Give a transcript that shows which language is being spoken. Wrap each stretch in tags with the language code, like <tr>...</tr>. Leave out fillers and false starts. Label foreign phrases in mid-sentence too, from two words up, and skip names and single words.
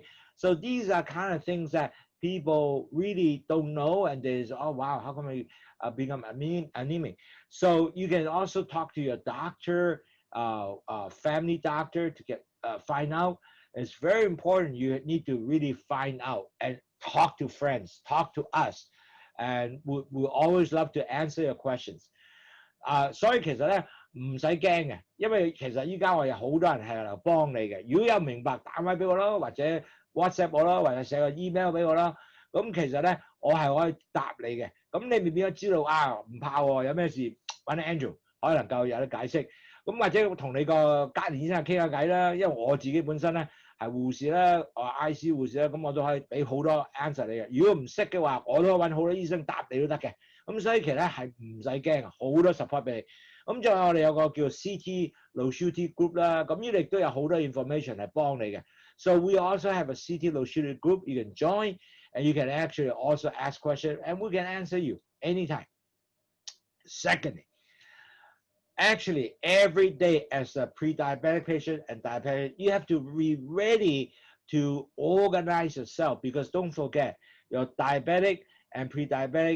<en>So these are kind of things that people really don't know, and there's, oh, wow, how come I become anemic? So you can also talk to your doctor, family doctor to find out. It's very important. You need to really find out and talk to friends, talk to us, and we always love to answer your questions.</en> <yue>所以其實咧唔使驚嘅，因為其實依家我有好多人係嚟幫你嘅。如果有明白打咪俾我咯，或者 WhatsApp 我咯，或者寫個 email 俾我咯。咁其實咧我係可以答你嘅。咁你未必都知道唔怕喎，有咩事揾 Andrew 可能夠有得解釋。咁或者同你個家庭醫生傾下偈啦，因為我自己本身咧係護士啦，IC 護士啦，咁我都可以俾好多 answer 你嘅。如果唔識嘅話，我都揾好多醫生答你都得嘅。咁所以其實咧係唔使驚，好多 support 俾你。咁仲有我哋有個叫 CT Lowsutea Group 啦，咁呢度亦都有好多 information 係幫你嘅。</yue> <en>So we also have a CT Lowsutea Group. You can join and you can actually also ask questions and we can answer you anytime. Secondly, actually every day as a pre-diabetic patient and diabetic, you have to be ready to organize yourself, because don't forget, you're diabetic and pre-diabetic.</en>